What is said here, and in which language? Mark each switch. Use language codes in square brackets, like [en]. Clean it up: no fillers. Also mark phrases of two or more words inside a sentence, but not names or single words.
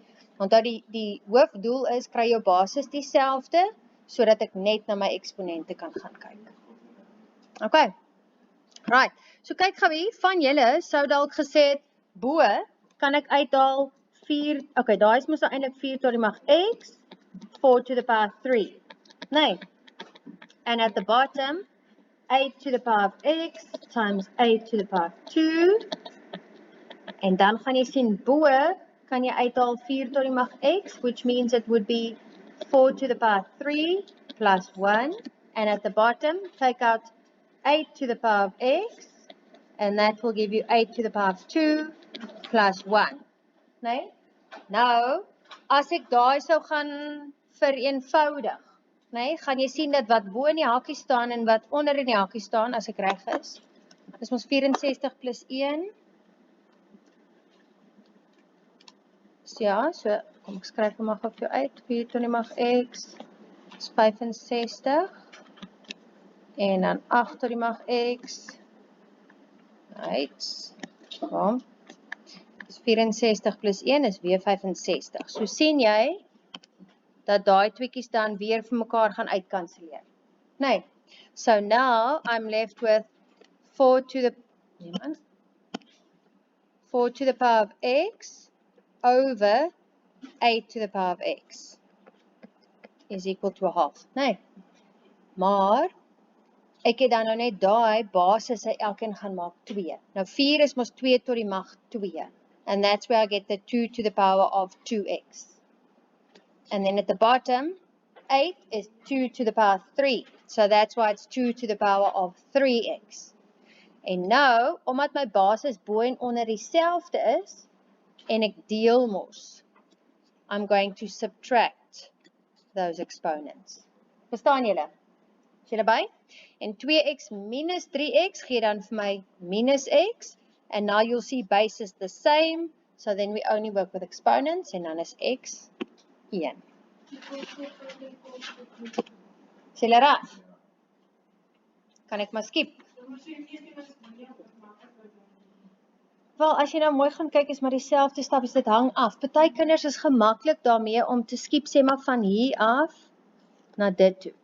[af] Onthou die hoofdoel is kry jou basis dieselfde sodat ek net na my eksponente kan gaan kyk. [en] Okay. Right. [af] So kyk gou hier, van julle sou dalk gesê het bo kan ek uithaal 4. Okay, daai is mos eintlik 4 tot die mag x, [en] 4 to the power 3. [af] Nee. [en] And at the bottom 8 to the power of x times 8 to the power of 2. [af] En dan gaan jy sien bo kan jy uithaal 4 tot die mag x, [en] which means it would be 4 to the power of 3 plus 1. And at the bottom, take out 8 to the power of x, and that will give you 8 to the power of 2 plus 1. [af] Nee? Nou, as ek daai sou gaan vereenvoudig, nee, gaan jy sien dat wat bo in die hakkie staan en wat onder in die hakkie staan, as ek reg is, dis mos 64 plus 1. So ja, so kom ek skryf hom maar vir jou uit. 4 tot die mag x is 65. En dan 8 tot die mag x. Right. Kom. Dis 64 plus 1 is weer 65. So sien jy dat daai tweekies dan weer vir mekaar gaan uitkanselleer. Nee. [en] So now I'm left with 4 to the power of x over 8 to the power of x is equal to a half. [af] Nee. Maar ek het dan nou net daai basisse elkeen gaan maak 2. Nou 4 is mos 2 tot die mag 2. [en] And that's where I get the 2 to the power of 2x. And then at the bottom, 8 is 2 to the power of 3. So that's why it's 2 to the power of 3x. [af] En nou, omdat my basis bo en onder dieselfde is, en ek deel mos, [en] I'm going to subtract those exponents. [af] Verstaan julle? Is julle by? En 2x minus 3x gee dan vir my minus x. [en] And now you'll see base is the same. So then we only work with exponents. [af] En dan is x 1. Is julle reg? Kan ek maar skip? Wel, as jy nou mooi gaan kyk, is maar dieselfde stappies, dit hang af. Party kinders is gemaklik daarmee om te skip, sê maar van hier af na dit toe.